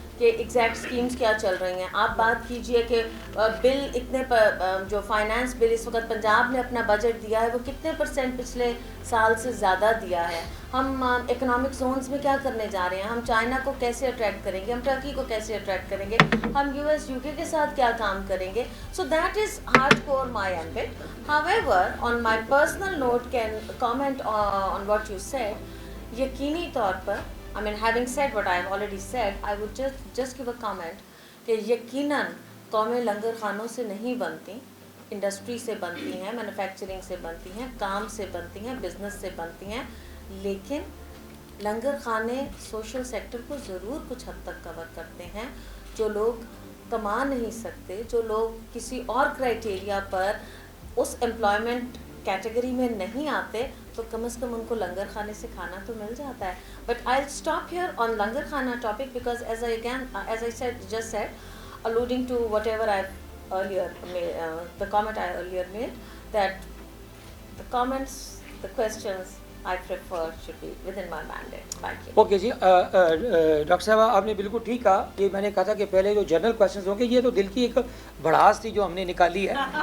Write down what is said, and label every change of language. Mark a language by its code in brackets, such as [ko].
[ur] کہ exact schemes کیا چل رہی ہیں. آپ بات کیجئے کہ بل اتنے جو فائنانس بل اس وقت پنجاب نے اپنا بجٹ دیا ہے وہ کتنے % پچھلے سال سے زیادہ دیا ہے. ہم اکنامک زونز میں کیا کرنے جا رہے ہیں, ہم چائنا کو کیسے اٹریکٹ کریں گے, ہم ٹرکی کو کیسے اٹریکٹ کریں گے, ہم US UK کے ساتھ کیا کام کریں گے. [en] So that is hard core my ambit. However, on my personal note, can comment on what you said. [ur] یقینی طور پر [en] I mean having said what I have already said, I would just give a comment [ur] کہ یقیناً قومیں لنگر خانوں سے نہیں بنتی, انڈسٹری سے بنتی ہیں, مینوفیکچرنگ سے بنتی ہیں, کام سے بنتی ہیں, بزنس سے بنتی ہیں, لیکن لنگر خانے سوشل سیکٹر کو ضرور کچھ حد تک کور کرتے ہیں. جو لوگ کما نہیں سکتے, جو لوگ کسی اور کرائٹیریا پر اس ایمپلائمنٹ کیٹیگری میں نہیں آتے, تو کم از کم ان کو لنگر خانے سے کھانا تو مل جاتا ہے. [en] But I stop here on langar khana topic because as I just said, alluding to whatever I've earlier made, the comment I earlier made, that the comments, the questions I prefer should be within my mandate. Thank you. [ur] Okay جی, doctor صاحبہ آپ نے بالکل ٹھیک کہا کہ میں نے کہا تھا کہ پہلے جو جنرل کویشچنز ہوں گے یہ تو دل کی ایک بڑھاس تھی جو ہم نے نکالی ہے.